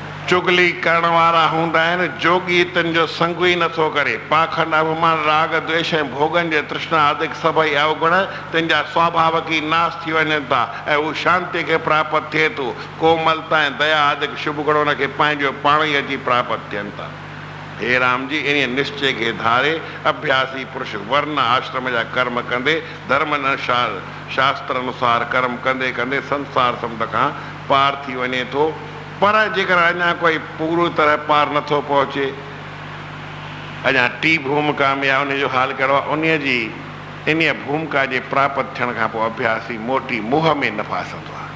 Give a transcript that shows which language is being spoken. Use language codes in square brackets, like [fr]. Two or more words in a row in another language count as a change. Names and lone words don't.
[sd] चुगली करण वारा हूंदा आहिनि, जोगी तन जो संग ई नथो करे। पाखंड अभिमान राग द्वेष ऐं भोगन जे तृष्णा आदिक सभई अवगुण तिन जा स्वाभाविक ई नाश थी वञनि था ऐं हू शांति खे प्राप्त थिए थो। कोमलता ऐं दया आदिक शुभ गुण हुनखे पंहिंजो पाण ई अची प्राप्त थियनि था। हे राम जी, इन निश्चय खे धारे अभ्यासी पुरुष वर्ण आश्रम जा कर्म कंदे धर्म अनुसार शास्त्र अनुसार कर्म कंदे कंदे संसार समुंड खां पार थी वञे थो। पर जेकर अञा कोई पूरी तरह पार नथो पहुचे, अञा टी भूमिका में आहे, उनजो हाल कहिड़ो आहे? उन जी इन भूमिका जे प्राप्त थियण खां पोइ अभ्यासी मोटी मोह में न फासंदो आहे।